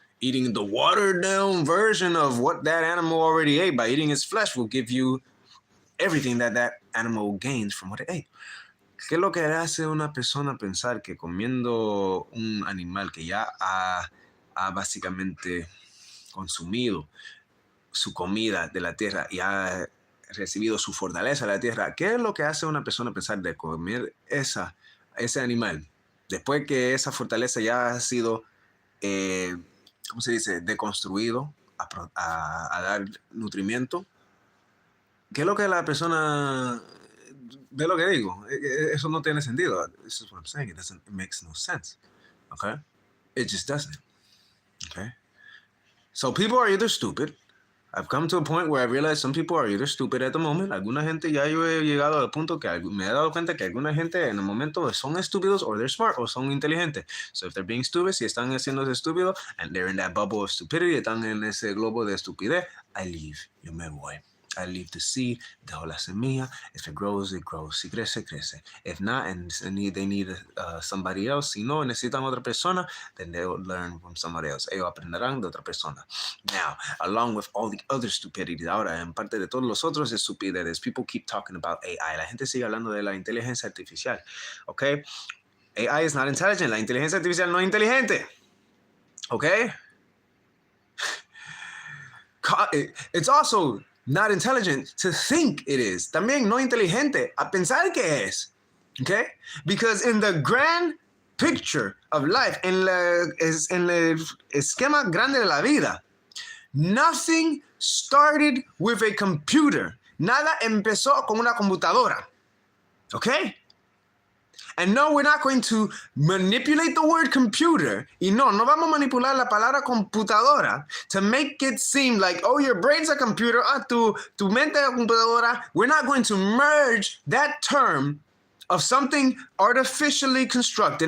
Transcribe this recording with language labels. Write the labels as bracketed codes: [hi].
[en] eating the watered down version of what that animal already ate by eating its flesh will give you everything that that animal gains from what it ate. [es] ¿Qué es lo que hace una persona pensar que comiendo un animal que ya ha básicamente consumido su comida de la tierra y ha recibido su fortaleza de la tierra? ¿Qué es lo que hace una persona pensar de comer ese animal después que esa fortaleza ya ha sido, ¿cómo se dice?, deconstruido a dar nutrimiento? ¿Qué es lo que la persona ve lo que digo? Eso no tiene sentido. [en] This is what I'm saying. It makes no sense. Okay? It just doesn't. Okay? So people are either stupid. I've come to a point where I realize some people are either stupid at the moment. [es] Alguna gente, ya yo he llegado al punto que me he dado cuenta que alguna gente en el momento son estúpidos [en] or they're smart [es] o son inteligentes. [en] So if they're being stupid, [es] si están haciéndose estúpidos [en] and they're in that bubble of stupidity, [es] están en ese globo de estupidez, [en] I leave. [es] Yo me voy. [en] I leave the seed, [es] dejo la semilla. [en] If it grows, it grows. [es] Si crece, crece. [en] If not, and they need somebody else, [es] si no necesitan otra persona, [en] then they'll learn from somebody else. [es] Ellos aprenderán de otra persona. [en] Now, along with all the other stupidity, [es] ahora, en parte de todos los otros estupideces, [en] people keep talking about AI. [es] La gente sigue hablando de la inteligencia artificial. Okay? [en] AI is not intelligent. [es] La inteligencia artificial no es inteligente. Okay? [en] It's also not intelligent to think it is. [es] También no inteligente a pensar que es. [en] Okay? Because in the grand picture of life, [es] en el esquema grande de la vida, [en] nothing started with a computer. [es] Nada empezó con una computadora. [en] Okay? And no, we're not going to manipulate the word computer. [es] Y no vamos a manipular la palabra computadora [en] to make it seem like, oh, your brain's a computer, [es] tu mente es computadora. [en] We're not going to merge that term of something artificially constructed.